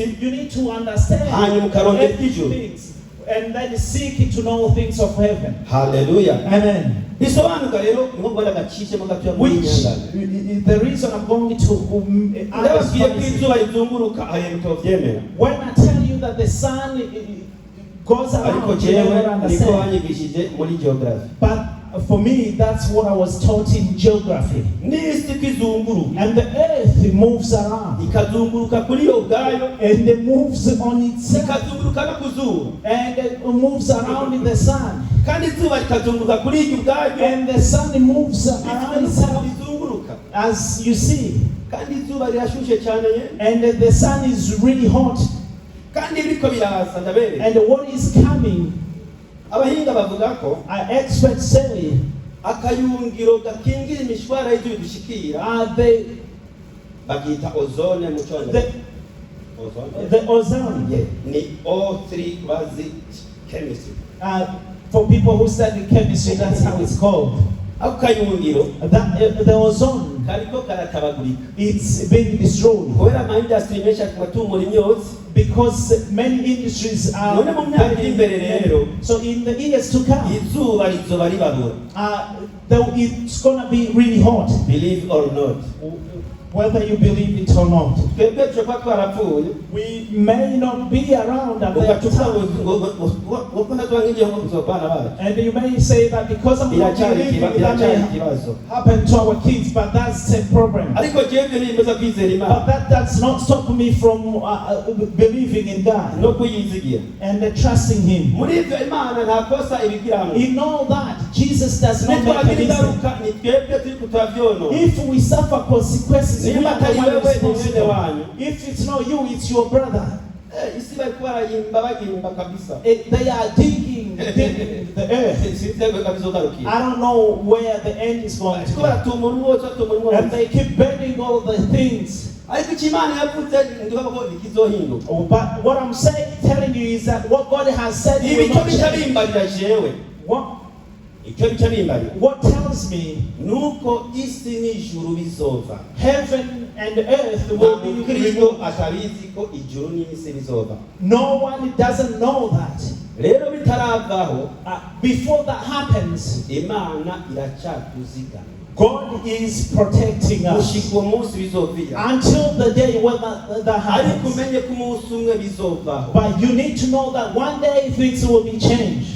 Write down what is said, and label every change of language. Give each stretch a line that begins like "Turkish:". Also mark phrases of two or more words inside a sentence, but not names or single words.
English: You need to understand things and then seek to know things of heaven. Hallelujah. Amen. Which the reason I'm going to when I tell you that the sun goes
Rundi: ariko
English: around, you
Rundi: jewe
English: never
Rundi: niko
English: understand.
Rundi: banyigishije muri geography.
English: But for me, that's what I was taught in geography.
Rundi: N'isi kwizunguruka
English: And the earth moves around.
Rundi: ikazunguruka kuri yo ubwayo,
English: And it moves on itself.
Rundi: ikazunguruka no ku zuba,
English: And it moves around in the sun.
Rundi: kandi izuba rikazunguruka kuri iryo ubwayo,
English: And the sun moves around itself,
Rundi: bizunguruka,
English: as you see.
Rundi: kandi izuba rirashushe cyane ye,
English: And the sun is really hot.
Rundi: kandi biriko biraza ndabere.
English: And what is coming,
Rundi: Abahinga bavuga ko
English: experts say,
Rundi: akayungiro gakingira imishwara y'ibyo bidushikira
English: they
Rundi: bagita ozone mu cyongereza.
English: Ozone the ozone. yeah,
Rundi: ni O3 bazi chemistry.
English: For people who study chemistry, that's how it's called.
Rundi: Ako kayungiro
English: The ozone,
Rundi: kariko karatabagurika
English: it's being destroyed
Rundi: kubera ama industry menshi akumatumura imyotsi.
English: because many industries are.
Rundi: None mu myaka iri imbere rero,
English: So in the years to come,
Rundi: izuba rizoba ribabura,
English: it's gonna be really hot, believe or not. whether you believe it or not.
Rundi: Twebwe tuba twarapfuye
English: We may not be around at that
Rundi: ugacupa
English: time.
Rundi: ngo natwa nk'igihe ngo kuzobana bacu.
English: And you may say that because I'm not believing, that
Rundi: Biracyari
English: may
Rundi: ikibazo.
English: happen to our kids, but that's a problem.
Rundi: Ariko jewe nimeza kwizera
English: But
Rundi: Imana
English: that does not stop me from believing in God
Rundi: no kuyizigira.
English: and trusting Him.
Rundi: Muri ivyo Imana nta kosa ibigiramo.
English: In all that, Jesus does not make a
Rundi: Nitwagira
English: mistake.
Rundi: ingaruka ni twebwe turi kutavyono.
English: If we suffer consequences, we
Rundi: Niba
English: are the
Rundi: atari
English: one
Rundi: wewe ni
English: responsible.
Rundi: mwene wanyu.
English: If it's not you, it's your brother.
Rundi: Isi bariko barayimba bagimba kabisa.
English: They are digging the earth.
Rundi: Sitego kabisa ugarukira.
English: I don't know where the end is going to
Rundi: Ariko
English: be.
Rundi: baratumura umwotsi batumura
English: And
Rundi: umwotsi.
English: they keep burning all the things.
Rundi: Ariko icyo Imana yavuze ndivuga ko bikizohinduka.
English: But what I'm saying, telling you is that what God has said will
Rundi: Ibi cyo
English: not change.
Rundi: bicarimbarira jewe. Icyo bicarimbarira.
English: What tells me
Rundi: Nuko isi n'ijuru bizova.
English: heaven and earth will be
Rundi: Kristo
English: removed.
Rundi: atabizi ko ijuru n'isi bizova.
English: No one doesn't know that.
Rundi: Rero bitaravaho
English: Before that happens,
Rundi: Imana iracyatuzigama.
English: God is protecting us
Rundi: Gushika uwo munsi bizovira.
English: until the day when that
Rundi: Ariko
English: happens.
Rundi: umenye ko umunsi umwe bizovaho.
English: But you need to know that one day things will be changed.